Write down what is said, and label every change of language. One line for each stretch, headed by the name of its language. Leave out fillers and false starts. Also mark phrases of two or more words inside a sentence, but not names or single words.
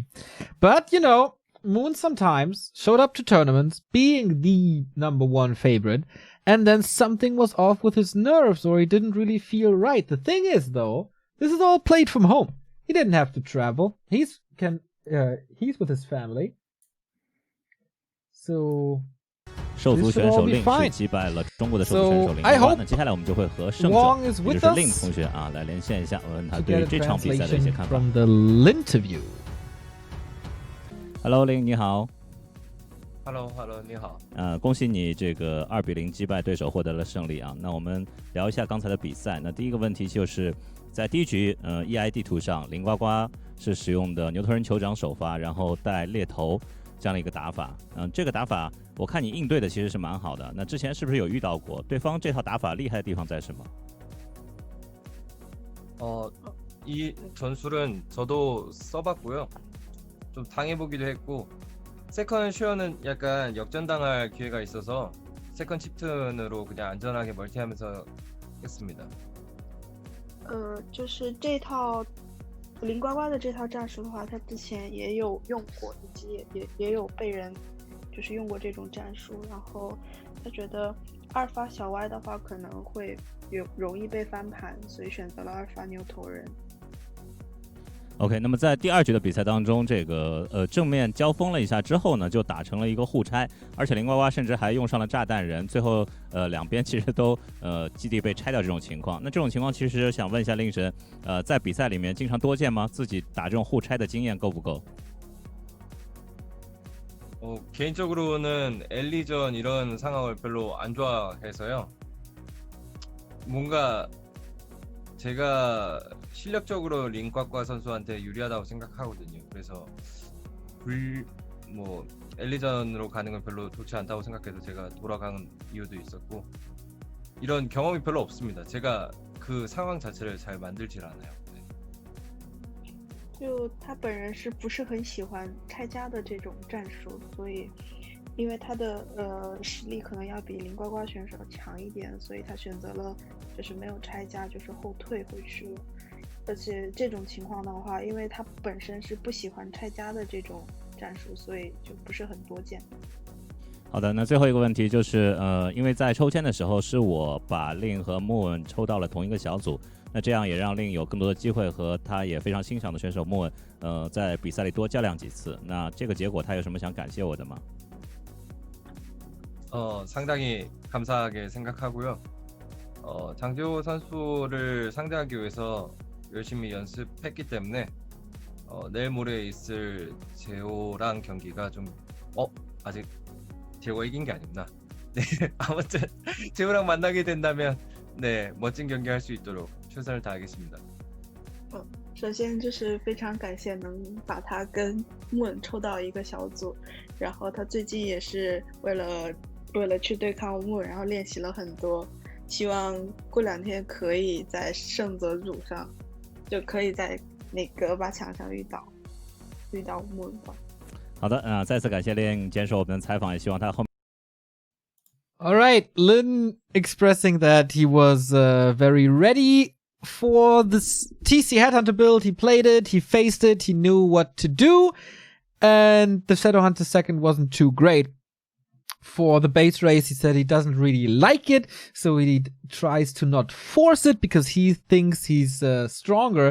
English: But, you know, Moon sometimes showed up to tournaments being the number one favorite, and then something was off with his nerves or he didn't really feel right. The thing is, though, this is all played from home. He didn't have to travel. He's with his family. So
Chinese: 兽族选手令是击败了中国的兽族选手令瓜。那接下来我们就会和胜者，也就是令同学啊，来连线一下，问问他对于这场比赛的一些看法。
English: From the interview.
Chinese: Hello， 令你好。 Hello， 你好。恭喜你这个2-0击败对手，获得了胜利啊。那我们聊一下刚才的比赛。那第一个问题就是在第一局，EI 地图上，林呱呱是使用的牛头人酋长首发，然后带猎头这样的一个打法。这个打法我看你应对的其实是蛮好的。那之前是不是有遇到过？对方这套打法厉害的地方在什么？
Korean: 이 전술은 저도 써봤고요. 좀 당해보기도 했고 세컨 쉐어는 약간 역전당할 기회가 있어서 세컨 칩튼으로 그냥 안전하게 멀티하면서 했습니다.
Chinese: 就是这套林呱呱的这套战术的话，他之前也有用过，以及也有被人就是用过这种战术，然后他觉得二发小歪的话可能会容易被翻盘，所以选择了二发牛头人。 OK， 那么在第二局的比赛当中，这个正面交锋了一下之后呢，就打成了一个互拆，而且林呱呱甚至还用上了炸弹人，最后两边其实都基地被拆掉这种情况。那这种情况其实想问一下令神，在比赛里面经常多见吗？自己打这种互拆的经验够不够？
Korean: 개인적으로는 엘리전 이런 상황을 별로 안 좋아해서요. 뭔가 제가 실력적으로 링꽉과 선수한테 유리하다고 생각하거든요. 그래서 엘리전으로 가는 건 별로 좋지 않다고 생각해서 제가 돌아간 이유도 있었고 이런 경험이 별로 없습니다. 제가 그 상황 자체를 잘 만들질 않아요.
Chinese: 就他本人是不是很喜欢拆家的这种战术，所以因为他的实力可能要比林呱呱选手强一点，所以他选择了就是没有拆家，就是后退回去了。而且这种情况的话，因为他本身是不喜欢拆家的这种战术，所以就不是很多见。好的，那最后一个问题就是，因为在抽签的时候是我把 Lin 和 Moon 抽到了同一个小组，那这样也让 Lin 有更多的机会和他也非常欣赏的选手 Moon，在比赛里多较量几次。那这个结果他有什么想感谢我的吗？
Korean: 상당히 감사하게 생각하고요. 장재호 선수를 상대하기 위해서 열심히 연습했기 때문에 내일 모레 있을 재호랑 경기가 좀 아직 재호가 이긴 게 아니구나. 네, 아무튼 재호랑 만나게 된다면 네, 멋진 경기 할 수 있도록 최선을 다하겠습니다.
Chinese: 首先就是非常感谢能把他跟 Moon 抽到一个小组，然后他最近也是为了去对抗 Moon， 然后练习了很多，希望过2天可以在胜择组上，就可以在那个8强上遇到 Moon 吧。好的，再次感谢 Lin 接受我们的采访，也希望他后面。
English: All right, Lin expressing that he was very ready for this TC Headhunter build. He played it, he faced it, he knew what to do, and the Shadowhunter second wasn't too great. For the base race, he said he doesn't really like it, so he tries to not force it because he thinks he's stronger.